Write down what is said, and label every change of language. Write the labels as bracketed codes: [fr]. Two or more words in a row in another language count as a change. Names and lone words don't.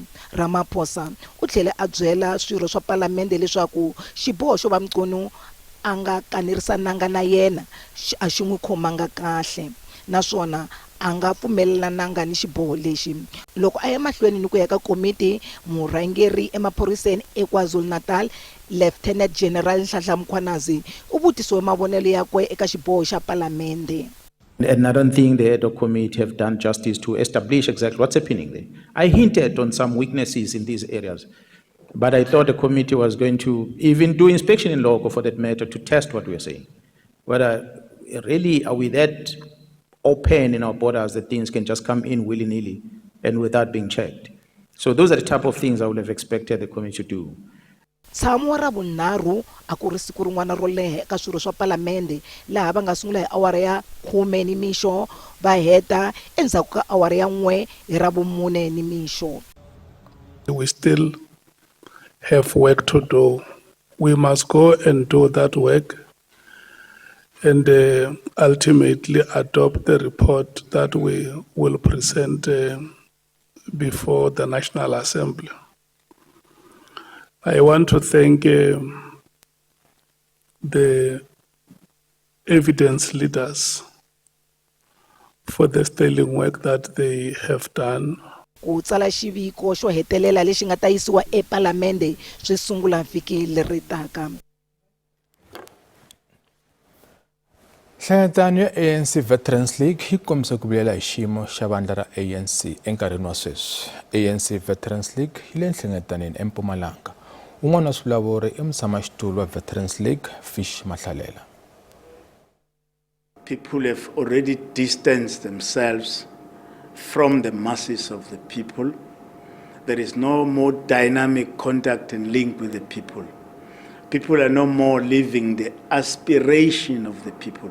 [ts] Ramaphosa u tlhele a byela swirho swa Palamende leswaku xiboho xo va Mchunu anga kanerisananga na yena a xi n'wi khomanga kahle, naswona a nga pfumelelananga ni xiboho lexi. Loko a ya mahlweni ni ku ya ka komiti, murhangeri emaphoriseni eKwaZulu-Natal Lieutenant General Nhlanhla Mkhwanazi u vutisiwe mavonelo yakwe eka xiboho xa Palamende. [en] And I don't think the head of committee have done justice to establish exactly what's happening there. I hinted on some weaknesses in these areas, but I thought the committee was going to even do inspection in loco for that matter to test what we are saying. Whether really are we that open in our borders that things can just come in willy-nilly and without being checked. So those are the type of things I would have expected the committee to do. [ts] Tshamo ra vunharhu a ku ri siku rin'wana ro leha eka swirho swa Palamende laha va nga sungula hi awara ya 10 nimixo va heta endzhaku ka awara ya 1 hi Ravumune nimixo. [en] We still have work to do we must go and do that work and ultimately adopt the report that we will present before the National Assembly. I want to thank the evidence leaders for the sterling work that they have done. [ts] Ku tsala xiviko xo hetelela lexi nga ta yisiwa ePalamende swi sungula vhiki leri taka. Nhlangetano ya ANC Veterans League yi kombise ku vilela hi xiyimo xa vandla ra ANC enkarhini wa sweswi. ANC Veterans League yi le nhlangetaneni eMpumalanga. Un'wana wa swivulavuri i mutshamaxitulu wa Veterans League Fish Mahlalela. [en] People have already distanced themselves from the masses of the people. There is no more dynamic contact and link with the people. People are no more living the aspiration of the people.